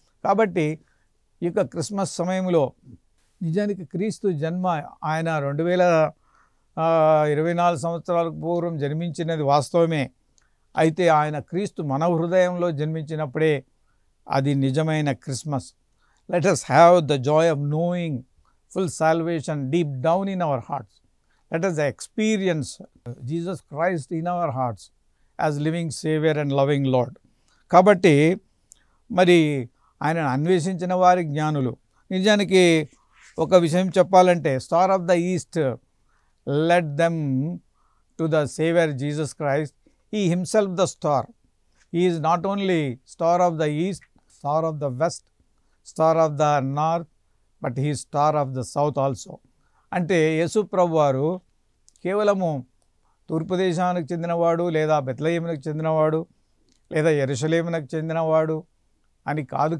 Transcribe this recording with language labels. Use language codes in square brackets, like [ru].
[te] కాబట్టి ఈ యొక్క క్రిస్మస్ సమయంలో నిజానికి క్రీస్తు జన్మ ఆయన 2024 సంవత్సరాలకు పూర్వం జన్మించినది వాస్తవమే. అయితే ఆయన క్రీస్తు మన హృదయంలో జన్మించినప్పుడే అది నిజమైన Christmas. [en] Let us have the joy of knowing full salvation deep down in our hearts. Let us experience Jesus Christ in our hearts as living Savior and loving Lord. [te] కాబట్టి మరి ఆయనను అన్వేషించిన వారి జ్ఞానులు. నిజానికి ఒక విషయం చెప్పాలంటే, [en] Star of the east led them to the Savior Jesus Christ. He himself the star. He is not only star of the east, star of the west, star of the north, but he is star of the south also. [te] అంటే యేసు ప్రభు వారు కేవలము తూర్పు దేశానికి చెందినవాడు, లేదా బెత్లెహేమునకు చెందినవాడు, లేదా యెరూషలేమునకు చెందినవాడు అని కాదు.